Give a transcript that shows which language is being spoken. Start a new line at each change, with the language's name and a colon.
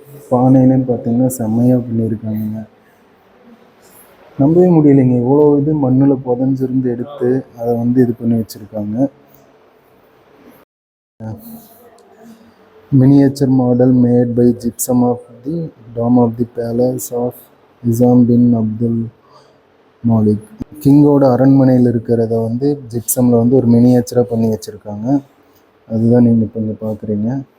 Tamil: பானைன்னு பார்த்தீங்கன்னா செம்மையாக பண்ணியிருக்காங்க. நம்பவே முடியலைங்க, இவ்வளோ இது மண்ணில் புதஞ்சிருந்து எடுத்து அதை வந்து இது பண்ணி வச்சுருக்காங்க.
English: Miniature model made by gypsum of the dome of the palace of Nizam bin Abdul Malik.
Tamil: கிங்கோட அரண்மனையில் இருக்கிறத வந்து ஜிப்சமில் வந்து ஒரு மினியேச்சராக பண்ணி வச்சுருக்காங்க. அதுதான் நீங்கள் இப்போ இங்கே பார்க்குறீங்க.